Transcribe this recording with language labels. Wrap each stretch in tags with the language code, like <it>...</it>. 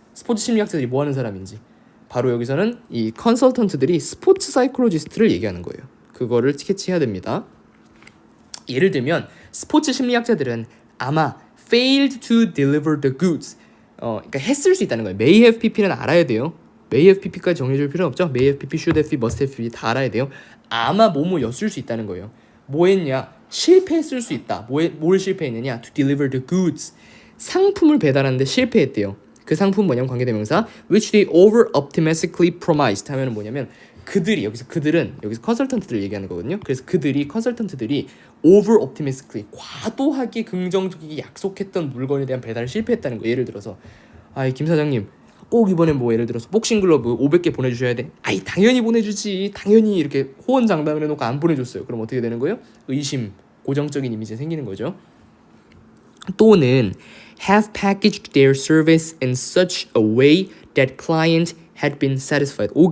<ko>스포츠 심리학자들이 뭐 하는 사람인지. 바로 여기서는 이 컨설턴트들이 스포츠 사이콜로지스트를 얘기하는 거예요. 그거를 캐치해야 됩니다. 예를 들면 스포츠 심리학자들은 아마</ko> <en>failed to deliver the goods,</en> <ko>그러니까 했을 수 있다는 거예요. may have pp는 알아야 돼요. may have pp까지 정리해줄 필요는 없죠. may have pp, should have pp, must have pp 다 알아야 돼요. 아마 뭐뭐였을 수 있다는 거예요. 뭐 했냐? 실패했을 수 있다. 뭘 실패했느냐?</ko> <en>to deliver the goods,</en> <ko>상품을 배달하는데 실패했대요. 그 상품 뭐냐면 관계대명사</ko> <en>which they over optimistically promised</en> <ko>하면 뭐냐면 여기서 컨설턴트들 얘기하는 거거든요. 그래서 컨설턴트들이 over optimistically, 과도하게 긍정적이게 약속했던 물건에 대한 배달을 실패했다는 거. 예를 들어서 김 사장님 꼭 이번에 뭐 예를 들어서 복싱 글러브 500개 보내주셔야 돼. 당연히 보내주지. 당연히 이렇게 호언장담을 해놓고 안 보내줬어요. 그럼 어떻게 되는 거예요? 의심, 고정적인 이미지가 생기는 거죠. 또는</ko> <en>have packaged their service in such a way that client had been satisfied.</en>